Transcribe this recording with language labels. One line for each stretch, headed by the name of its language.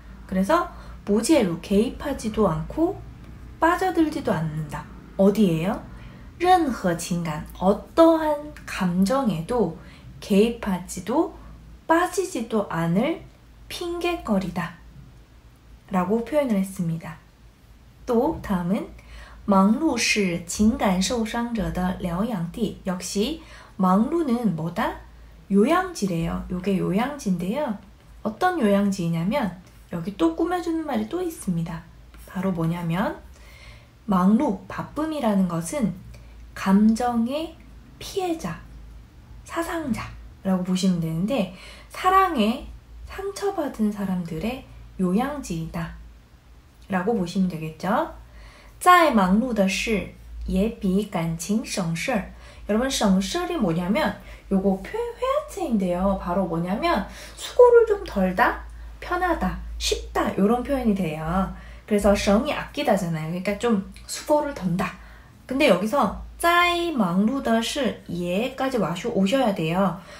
Korean: 그래서 모제로 개입하지도 않고 빠져들지도 않는다. 어디에요?
Chinese: 任何情感,
Korean: 어떠한 감정에도 개입하지도 빠지지도 않을 핑계거리다 라고 표현을 했습니다. 또 다음은
Chinese: 忙碌是情感受伤者的疗养地.
Korean: 역시 망루는 뭐다? 요양지래요. 요게 요양지인데요. 어떤 요양지냐면 여기 또 꾸며주는 말이 또 있습니다. 바로 뭐냐면 망루, 바쁨이라는 것은 감정의 피해자, 사상자라고 보시면 되는데 사랑에 상처받은 사람들의 요양지이다 라고 보시면 되겠죠.
Chinese: 在忙碌的事也比感情省事.
Korean: 여러분 省事이 뭐냐면 요거 표현 회화체인데요. 바로 뭐냐면 수고를 좀 덜다, 편하다, 쉽다 이런 표현이 돼요. 그래서 省이 아끼다잖아요. 그러니까 좀 수고를 덜다. 근데 여기서
Chinese: 在忙碌的事
Korean: 예까지 오셔야 돼요.